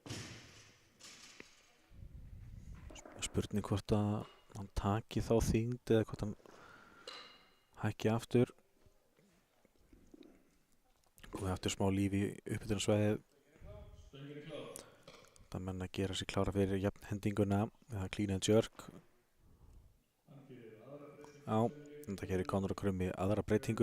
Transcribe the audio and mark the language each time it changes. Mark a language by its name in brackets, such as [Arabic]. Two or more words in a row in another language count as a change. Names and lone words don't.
[Icelandic] Spurning hvort að hann taki þá þyngd eða hvort hann hækki aftur. Komið aftur smá líf í uppbytunarsvæðið. Það menn að gera sig klára fyrir jafnhendinguna eða [English] clean and jerk. [Icelandic] Já, þetta gerir Konráð Krummi aðra breytingu.